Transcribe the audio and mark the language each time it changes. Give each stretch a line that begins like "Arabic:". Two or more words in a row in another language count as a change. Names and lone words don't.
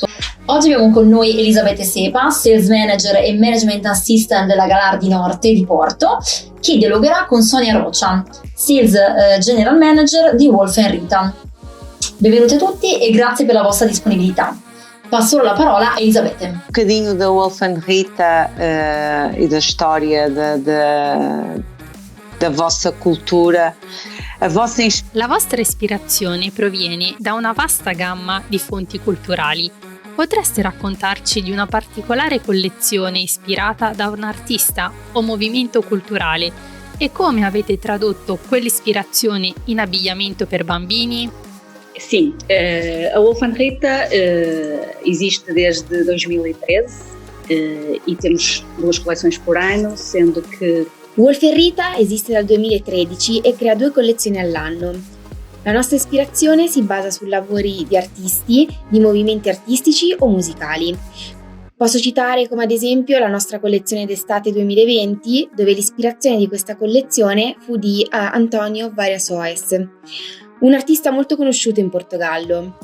Italian: Oggi abbiamo con noi Elisabetta Sepa,
English: Sales Manager
Italian: e
English: Management Assistant
Italian: della Galardi Norte di Porto, che dialogherà con Sonia Rocha,
English: Sales General Manager
Italian: di Wolf & Rita. Benvenuti a tutti e grazie per la vostra disponibilità. Passo la parola a Elisabetta.
Portuguese: Um bocadinho da Wolf & Rita e da história da vossa cultura.
Italian: La vostra ispirazione proviene da una vasta gamma di fonti culturali. Potreste raccontarci di una particolare collezione ispirata da un artista o movimento culturale e come avete tradotto quell'ispirazione in abbigliamento per bambini?
Portuguese: Sim, a Wolf & Rita existe desde 2013 e temos duas coleções por ano, sendo que
Italian: Wolf & Rita esiste dal 2013 e crea 2 collezioni all'anno. La nostra ispirazione si basa su lavori di artisti, di movimenti artistici o musicali. Posso citare come ad esempio la nostra collezione d'estate 2020, dove l'ispirazione di questa collezione fu di António Variações, un artista molto conosciuto in Portogallo.